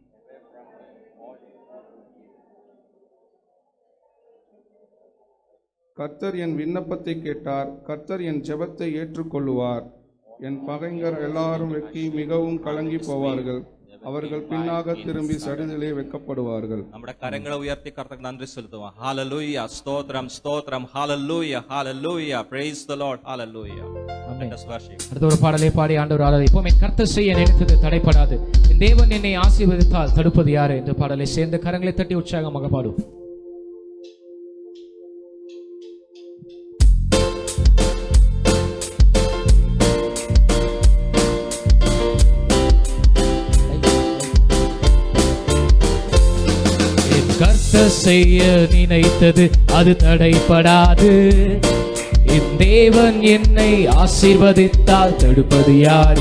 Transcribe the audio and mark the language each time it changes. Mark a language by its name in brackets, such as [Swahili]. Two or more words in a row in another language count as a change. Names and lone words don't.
[Tamil] கர்த்தர் என் விண்ணப்பத்தை கேட்டார், கர்த்தர் என் ஜெபத்தை ஏற்றுக்கொள்ளுவார். என் பகைஞர் எல்லாரும் வெட்கி மிகவும் கலங்கி போவார்கள், அவர்கள் பின்னாக திரும்பி சடுதிலே வெட்கப்படுவார்கள். [Malayalam] നമ്മുടെ കരങ്ങളെ ഉയർത്തി കർത്താവിന് നന്ദി സെലുത്തുക. ഹല്ലേലൂയ, സ്തോത്രം സ്തോത്രം, ഹല്ലേലൂയ ഹല്ലേലൂയ, [English] praise the Lord, [Malayalam] ഹല്ലേലൂയ. [English] Let us worship. [Tamil] அடுத்த ஒரு பாடலை பாடி ஆண்டவர் ஆராதிப்போம். என் கர்த்தர் செய்ய நினைத்தது தடைப்படாது, என் தேவன் என்னை ஆசீர்வதித்தால் தடுப்பது யாரு என்ற பாடலை சேர்ந்து கரங்களை தட்டி உற்சாகமாக பாடுவோம். கர்த்தர் செய்ய நினைத்தது அது தடைப்படாது, என் தேவன் என்னை ஆசீர்வதித்தால் தடுப்பது யாரு?